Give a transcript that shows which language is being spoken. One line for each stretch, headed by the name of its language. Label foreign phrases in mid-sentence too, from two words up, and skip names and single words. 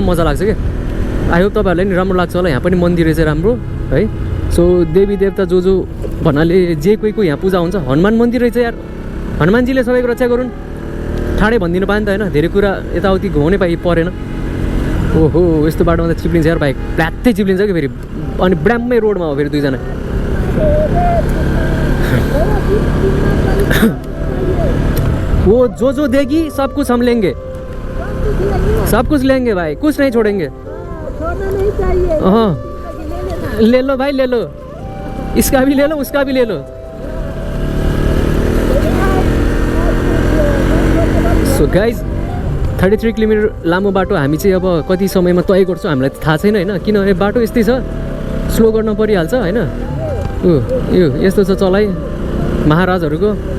Nepali: मजा लाग्छ क्या
English: I hope
Nepali: तपाईँहरूलाई नि राम्रो लाग्छ होला यहाँ पनि मन्दिर रहेछ राम्रो है सो देवी देवता जो भन्नाले जे कोही यहाँ पूजा हुन्छ हनुमान मन्दिर रहेछ यार हनुमानजीले सबैको रक्षा गरून् ठाडै भनिदिनु पाएन त होइन धेरै कुरा यताउति घुमाउनै परेन ओहो यस्तो बाटोमा त चिप्लिन्छ यार बाइक प्लात्तै चिप्लिन्छ कि फेरि अनि ब्राम्मै रोडमा हो फेरि दुईजना
Hindi: वो जो देगी सब कुछ हम लेंगे सब कुछ लेंगे भाई कुछ नहीं छोड़ेंगे हाँ ले लो भाई ले लो इसका भी ले लो उसका भी ले लो
English: so guys
Nepali: 33 किलोमिटर लामो बाटो हामी चाहिँ अब कति समयमा तय गर्छौँ हामीलाई थाहा छैन होइन किनभने बाटो यस्तै छ स्लो गर्न परिहाल्छ होइन यो यस्तो छ चलाइ महाराजहरूको